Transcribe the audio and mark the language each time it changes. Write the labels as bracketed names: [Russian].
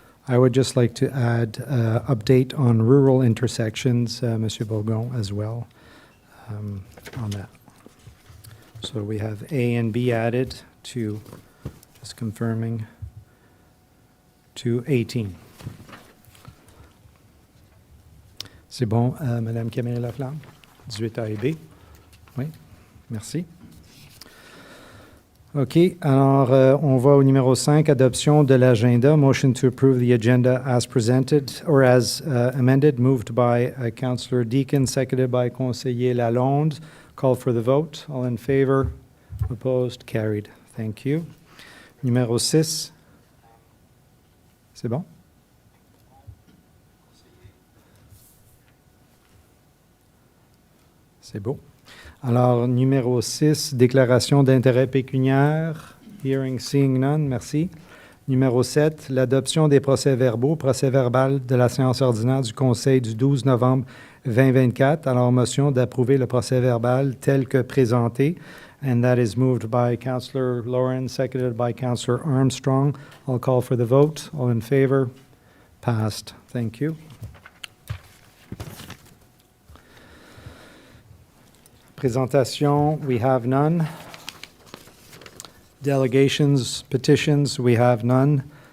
[English] I would just like to add update on rural intersections, Monsieur Bourgon, as well, on that. So we have A and B added to, just confirming, to 18. [French] C'est bon, Madame Camille Laflamme? 18A et B? Oui, merci. OK, alors on va au numéro 5, adoption de l'agenda. [English] Motion to approve the agenda as presented or as amended, moved by Councillor Deakin, seconded by Conseiller Lalonde. Call for the vote. All in favor? Opposed? Carried. Thank you. [French] Numéro 6. C'est bon? C'est beau. Alors, numéro 6, déclaration d'intérêt pécuniaire. [English] Hearing, seeing none, [French] merci. Numéro 7, l'adoption des procès-verbaux, procès-verbal de la séance ordinaire du Conseil du 12 novembre 2024. Alors, motion d'approuver le procès-verbal tel que présenté. [English] And that is moved by Councillor Lauren, seconded by Councillor Armstrong. I'll call for the vote. All in favor? Passed. Thank you. Presentation, we have none. Delegations, petitions, we have none.